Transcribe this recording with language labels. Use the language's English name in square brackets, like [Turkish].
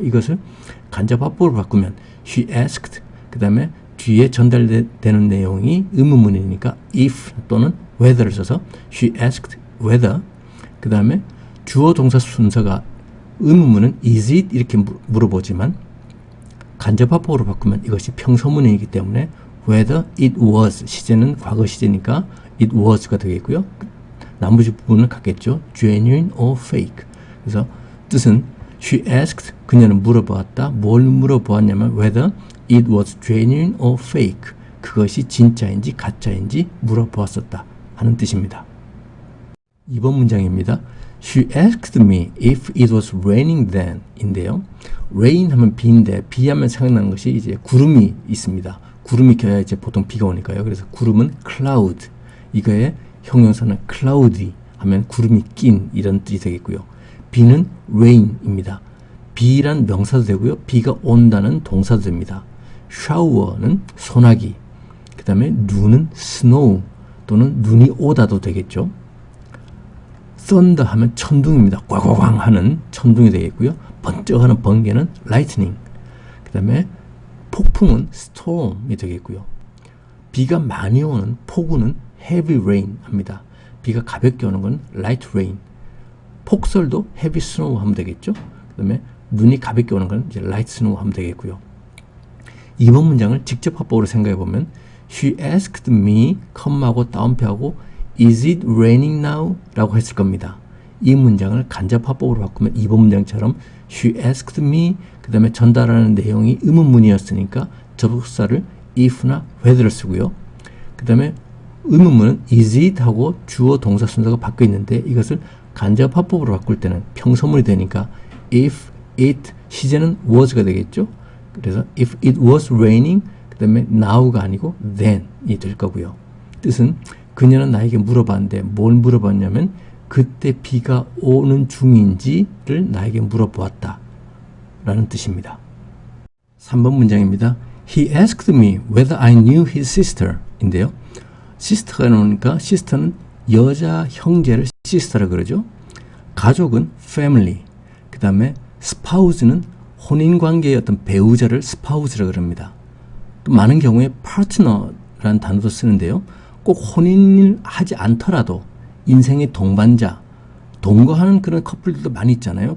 [Korean] 이것을 간접 화법으로 바꾸면 She asked 그 다음에 뒤에 전달되는 내용이 의문문이니까 if 또는 whether를 써서 [English] She asked whether [Korean] 그 다음에 주어 동사 순서가 의문문은 is it 이렇게 물어보지만 간접화법으로 바꾸면 이것이 평서문이기 때문에 [English] whether it was [Korean] 시제는 과거 시제니까 it was가 되겠고요. 나머지 부분은 같겠죠. genuine or fake. 그래서 뜻은 [English] she asked [Korean] 그녀는 물어보았다. 뭘 물어보았냐면 [English] whether it was genuine or fake. [Korean] 그것이 진짜인지 가짜인지 물어보았었다 하는 뜻입니다. 2번 문장입니다. [English] She asked me if it was raining then [Korean] 인데요. rain 하면 비인데 비 하면 생각나는 것이 이제 구름이 있습니다. 구름이 껴야 이제 보통 비가 오니까요. 그래서 구름은 cloud. 이거의 형용사는 cloudy 하면 구름이 낀 이런 뜻이 되겠고요. 비는 rain입니다. 비란 명사도 되고요. 비가 온다는 동사도 됩니다. shower는 소나기. 그 다음에 눈은 snow 또는 눈이 오다도 되겠죠. thunder 하면 천둥입니다. 꽝꽝꽝 하는 천둥이 되겠고요. 번쩍하는 번개는 lightning. 그 다음에 폭풍은 storm이 되겠고요. 비가 많이 오는 폭우는 heavy rain 합니다. 비가 가볍게 오는 건 light rain. 폭설도 heavy snow 하면 되겠죠. 그 다음에 눈이 가볍게 오는 건 이제 light snow 하면 되겠고요. 이번 문장을 직접 화법으로 생각해 보면 [English] She asked me, [Korean] 컴하고 따옴표하고 [English] Is it raining now? [Korean] 라고 했을 겁니다. 이 문장을 간접화법으로 바꾸면 2번 문장처럼 [English] She asked me, [Korean] 그 다음에 전달하는 내용이 의문문이었으니까 접속사를 if나 whether를 쓰고요. 그 다음에 의문문은 is it 하고 주어 동사 순서가 바뀌어 있는데 이것을 간접화법으로 바꿀 때는 평서문이 되니까 if it, 시제는 was가 되겠죠. 그래서 [English] if it was raining, [Korean] 그 다음에 now가 아니고 then이 될 거고요. 뜻은 그녀는 나에게 물어봤는데 뭘 물어봤냐면 그때 비가 오는 중인지를 나에게 물어보았다 라는 뜻입니다. 3번 문장입니다. [English] He asked me whether I knew his sister [Korean] 인데요. sister가 나오니까 sister는 여자 형제를 sister라 그러죠. 가족은 family, 그 다음에 spouse는 혼인관계의 어떤 배우자를 spouse라 그럽니다. 또 많은 경우에 partner라는 단어도 쓰는데요. 꼭 혼인을 하지 않더라도 인생의 동반자, 동거하는 그런 커플들도 많이 있잖아요.